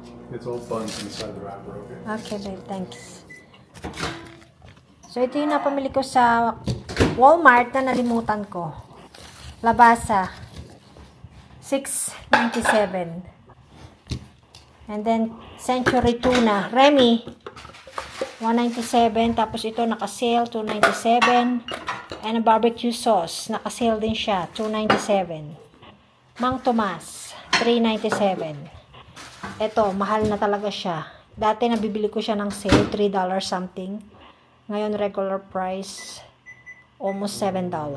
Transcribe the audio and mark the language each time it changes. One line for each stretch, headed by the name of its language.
English: It's all buns inside the wrapper, okay? Okay, babe. Thanks.
Filipino: So, ito yung napamili ko sa Walmart na nalimutan ko. Labasa. $6.97. And then, Century Tuna. Remy. $1.97. Tapos ito, naka-sale. $2.97.
English: And a barbecue sauce.
Filipino: Naka-sale din siya. $2.97. Mang Tomas. $3.97. Ito, mahal na talaga siya. Dati nabibili ko siya ng sale, $3 something. Ngayon, regular price, almost $7.